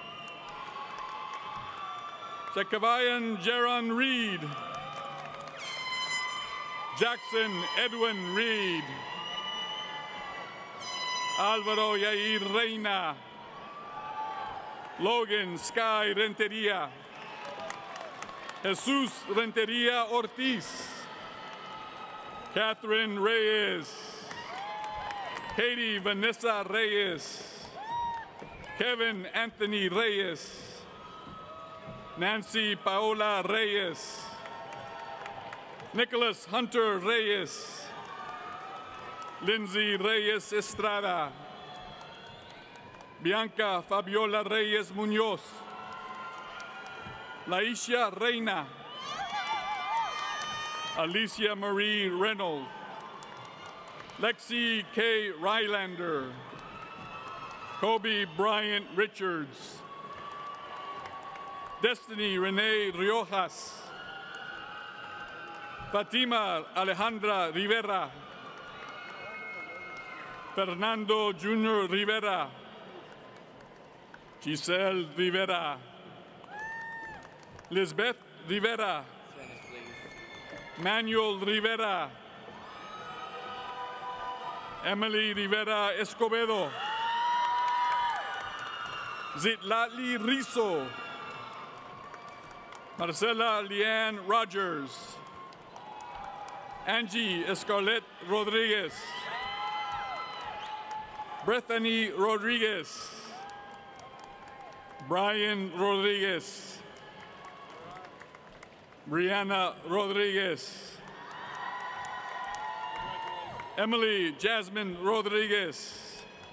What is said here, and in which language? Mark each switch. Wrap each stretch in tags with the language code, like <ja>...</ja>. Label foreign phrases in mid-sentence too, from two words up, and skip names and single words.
<en>Zechariah Jaron Reed. Jackson Edwin Reed. Alvaro Yair Reina. Logan Sky Renteria. Jesus Renteria Ortiz. Catherine Reyes. Katie Vanessa Reyes. Kevin Anthony Reyes. Nancy Paola Reyes. Nicholas Hunter Reyes. Lindsay Reyes Estrada. Bianca Fabiola Reyes Muñoz. Laisha Reina. Alicia Marie Reynolds. Lexi K. Rylander. Kobe Bryant Richards. Destiny Renee Riojas. Fatima Alejandra Rivera. Fernando Jr. Rivera. Giselle Rivera. Lisbeth Rivera. Manuel Rivera. Emily Rivera Escobedo. Zitlali Rizzo. Marcela Leanne Rogers. Angie Escarlett Rodriguez. Bethany Rodriguez. Brian Rodriguez. Brianna Rodriguez. Emily Jasmine Rodriguez.</en>